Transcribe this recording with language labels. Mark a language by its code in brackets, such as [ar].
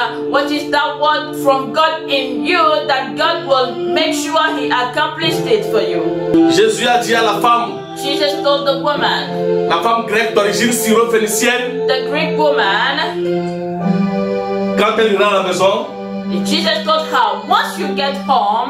[en] What is that word from God in you that God will make sure He accomplished it for you? [fr] Jésus a dit à la femme, [en] Jesus told the woman, [fr] la femme grecque d'origine syro-phénicienne, [en] the Greek woman, [fr] quand elle ira à la maison, [en] Jesus told her, once you get home,